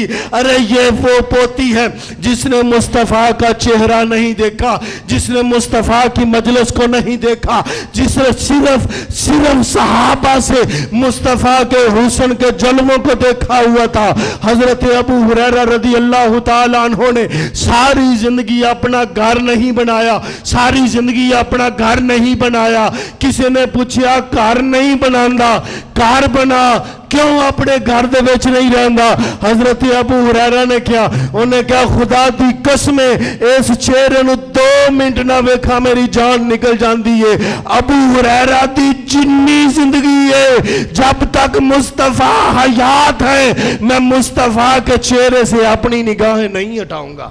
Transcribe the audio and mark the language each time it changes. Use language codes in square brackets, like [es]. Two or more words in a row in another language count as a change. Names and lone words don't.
[ur] ارے یہ وہ پوتی ہے جس نے مصطفیٰ کا چہرہ نہیں دیکھا, جس نے مصطفیٰ کی مجلس کو نہیں دیکھا, جس نے صرف صحابہ سے مصطفیٰ کے حسن کے جلووں کو دیکھا ہوا تھا. حضرت ابو ہریرہ رضی اللہ تعالیٰ عنہ نے ساری زندگی اپنا گھر نہیں بنایا, ساری زندگی اپنا گھر نہیں بنایا. کسی نے پوچھا گھر نہیں بناندا, [pa] گھر بنا، کیوں اپنے گھر دے وچ نہیں رہندا? [ur] حضرت ابو ہریرہ نے کیا، انہیں کیا, [pa] خدا دی قسم اس چہرے نوں 2 منٹ نہ ویکھا [ur] میری جان نکل جاتی ہے. [pa] ابو ہریرہ دی جنی زندگی ہے, [ur] جب تک مصطفیٰ حیات ہے، میں مصطفیٰ کے چہرے سے اپنی نگاہیں نہیں ہٹاؤں گا.